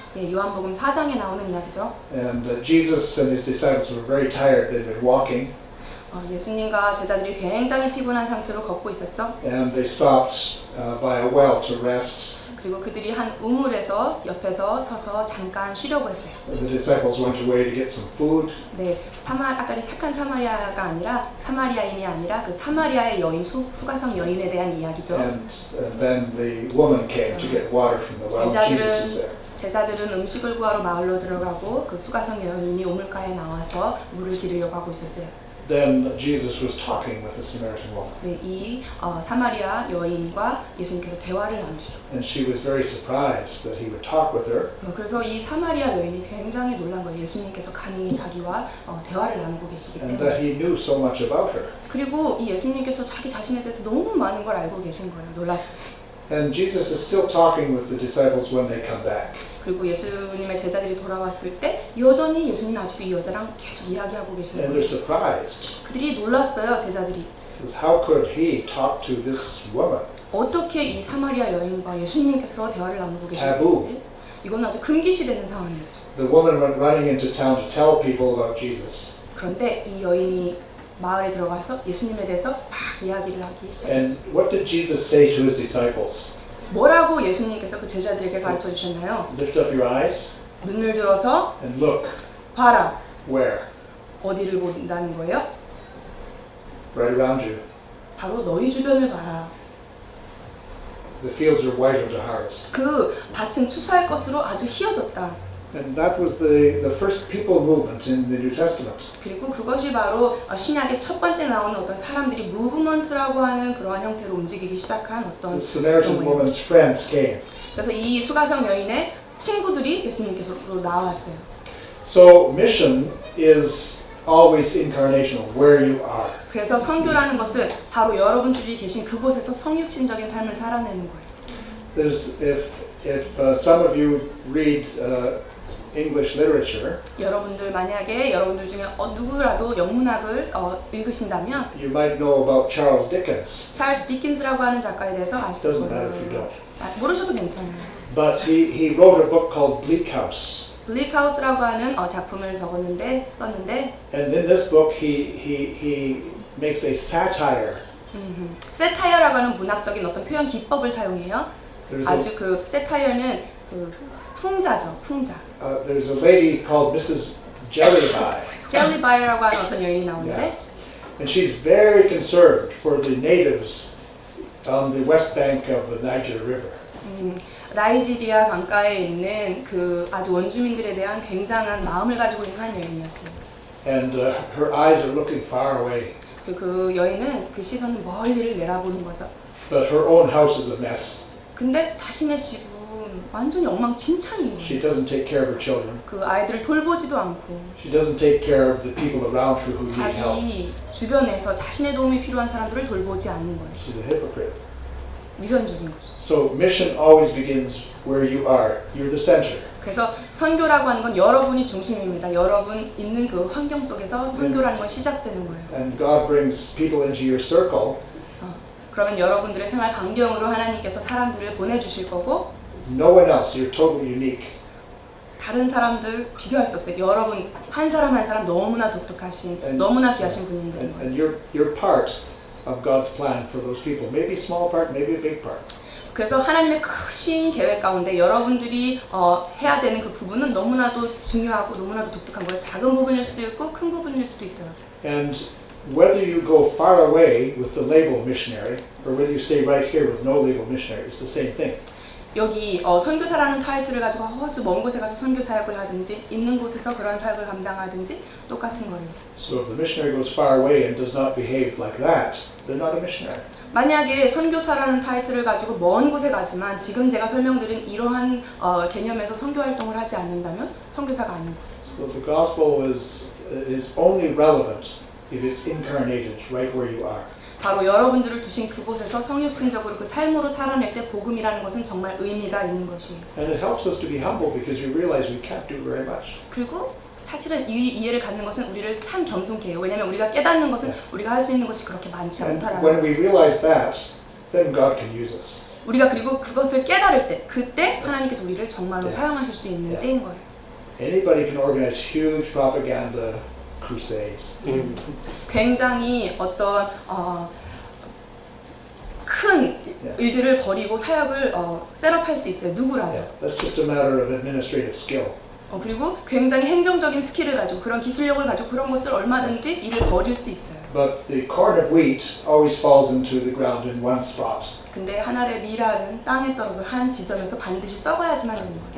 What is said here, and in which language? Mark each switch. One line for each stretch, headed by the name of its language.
Korean: 네, 요한복음 4장에 나오는 이야기죠.
English: And Jesus and his disciples were very tired. They'd been walking,
Korean: 예수님과 제자들이 굉장히 피곤한 상태로 걷고 있었죠.
English: and they stopped by a well to rest.
Korean: 그리고 그들이 한 우물에서 옆에서 서서 잠깐 쉬려고 했어요.
English: The disciples went away to get some food,
Korean: 네, 아까 착한 사마리아가 아니라 사마리아인이 아니라 그 사마리아의 여인 수가성 여인에 대한 이야기죠.
English: and then the woman came to get water from the well. Jesus was there.
Korean: 제자들은 음식을 구하러 마을로 들어가고 그 수가성 여인이 우물가에 나와서 물을 기르려고 하고 있었어요.
English: Then Jesus was talking with the Samaritan woman,
Korean: 네, 이 사마리아 여인과 예수님께서 대화를 나누시죠.
English: and she was very surprised that he would talk with her.
Korean: 그래서 이 사마리아 여인이 굉장히 놀란 거예요. 예수님께서 감히 자기와 대화를 나누고 계시기
English: And
Korean: 때문에.
English: that he knew so much about her.
Korean: 그리고 이 예수님께서 자기 자신에 대해서 너무 많은 걸 알고 계신 거예요. 놀랐어요.
English: And Jesus is still talking with the disciples when they come back.
Korean: 그리고 예수님의 제자들이 돌아왔을 때 여전히 예수님이 아직도 이 여자랑 계속 이야기하고 계시는
English: And
Korean: 거예요.
English: they're surprised.
Korean: 그들이 놀랐어요, 제자들이.
English: Because how could he talk to this woman?
Korean: 어떻게 이 사마리아 여인과 예수님께서 대화를 나누고
English: Taboo.
Korean: 계셨을지. 이건 아주 금기시되는 상황이었죠.
English: The woman went running into town to tell people about Jesus.
Korean: 그런데 이 여인이 마을에 들어가서 예수님에 대해서 막 이야기를 하기 시작했죠.
English: And what did Jesus say to his disciples?
Korean: 뭐라고 예수님께서 그 제자들에게 가르쳐 주셨나요?
English: Lift up your eyes
Korean: 눈을 들어서
English: and look.
Korean: 봐라.
English: Where?
Korean: 어디를 본다는 거예요?
English: Right around you.
Korean: 바로 너희 주변을 봐라.
English: The fields are white unto harvest.
Korean: 그 밭은 추수할 것으로 아주 휘어졌다.
English: And that was the first people movement in the New Testament.
Korean: 그리고 그것이 바로 신약의 첫 번째 나오는 어떤 사람들이 무브먼트라고 하는 그러한 형태로 움직이기 시작한 어떤
English: The Samaritan
Korean: 경우예요.
English: woman's friends came.
Korean: 그래서 이 수가성 여인의 친구들이 예수님께서로 나왔어요.
English: So mission is always incarnational, where you are.
Korean: 그래서 선교라는 것은 바로 여러분들이 계신 그곳에서 성육신적인 삶을 살아내는 거예요.
English: There's if some of you read English literature,
Korean: 여러분들 만약에 여러분들 중에 누구라도 영문학을 읽으신다면
English: you might know about Charles Dickens.
Korean: 찰스 디킨스라고 하는 작가에 대해서 아실
English: Doesn't matter if you
Korean: 거예요.
English: don't.
Korean: 모르셔도 괜찮아요.
English: But he wrote a book called Bleak House.
Korean: 블릭하우스라고 하는 작품을 썼는데
English: And in this book he makes a satire.
Korean: 세타이어라고 하는 문학적인 어떤 표현 기법을 사용해요.
English: There's
Korean: 아주 그 세타이어는 그 풍자죠, 풍자.
English: there's a lady called Mrs. Jellyby.
Korean: 젤리바이라고 하는 어떤 여인이 나오는데
English: Yeah. And she's very concerned for the natives on the west bank of the Niger River.
Korean: 나이지리아 강가에 있는 그 아주 원주민들에 대한 굉장한 마음을 가지고 있는 한 여인이었어요.
English: And her eyes are looking far away.
Korean: 그 여인은 그 시선을 멀리를 내다보는 거죠.
English: But her own house is a mess.
Korean: 근데 자신의 집은 완전히 엉망진창이에요.
English: She doesn't take care of her children.
Korean: 그 아이들을 돌보지도 않고
English: She doesn't take care of the people around her who need help.
Korean: 자기 주변에서 자신의 도움이 필요한 사람들을 돌보지 않는 거예요.
English: She's a hypocrite.
Korean: 위선적인 거죠.
English: So mission always begins where you are. You're the center.
Korean: 그래서 선교라고 하는 건 여러분이 중심입니다. 여러분 있는 그 환경 속에서 선교라는 건 시작되는 거예요.
English: And God brings people into your circle.
Korean: 그러면 여러분들의 생활 반경으로 하나님께서 사람들을 보내주실 거고
English: No one else. You're totally unique.
Korean: 다른 사람들 비교할 수 없어요. 여러분 한 사람 한 사람 너무나 독특하신, 너무나 귀하신 분인 거예요.
English: And you're part of God's plan for those people. Maybe a small part, maybe a big part.
Korean: 그래서 하나님의 크신 계획 가운데 여러분들이 해야 되는 그 부분은 너무나도 중요하고 너무나도 독특한 거예요. 작은 부분일 수도 있고 큰 부분일 수도 있어요.
English: And whether you go far away with the label missionary or whether you stay right here with no label missionary, it's the same thing.
Korean: 여기 선교사라는 타이틀을 가지고 아주 먼 곳에 가서 선교 사역을 하든지 있는 곳에서 그런 사역을 감당하든지 똑같은 거예요.
English: So if the missionary goes far away and does not behave like that, they're not a missionary.
Korean: 만약에 선교사라는 타이틀을 가지고 먼 곳에 가지만 지금 제가 설명드린 이러한 개념에서 선교 활동을 하지 않는다면 선교사가 아닌 거예요.
English: So the gospel is only relevant if it's incarnated right where you are.
Korean: 바로 여러분들을 두신 그곳에서 성육신적으로 그 삶으로 살아낼 때 복음이라는 것은 정말 의미가 있는 것이에요.
English: And it helps us to be humble because we realize we can't do very much.
Korean: 그리고 사실은 이 이해를 갖는 것은 우리를 참 겸손케 해요. 왜냐하면 우리가 깨닫는 것은 우리가 할 수 있는 것이 그렇게 많지
English: And
Korean: 않다라는
English: when
Korean: 거예요.
English: we realize that, then God can use us.
Korean: 우리가 그리고 그것을 깨달을 때 그때 하나님께서 우리를 정말로 네. 사용하실 수 있는 네. 때인 거예요.
English: Anybody can organize huge propaganda crusades.
Korean: 굉장히 어떤 큰 일들을 벌이고 사역을 셋업할 수 있어요. 누구라도.
English: Yeah, that's just a matter of administrative skill.
Korean: 그리고 굉장히 행정적인 스킬을 가지고 그런 기술력을 가지고 그런 것들 얼마든지 일을 벌일 수 있어요.
English: But the corn of wheat always falls into the ground in one spot,
Korean: 근데 한 알의 밀알은 땅에 떨어져 한 지점에서 반드시 썩어야지만 되는 거예요.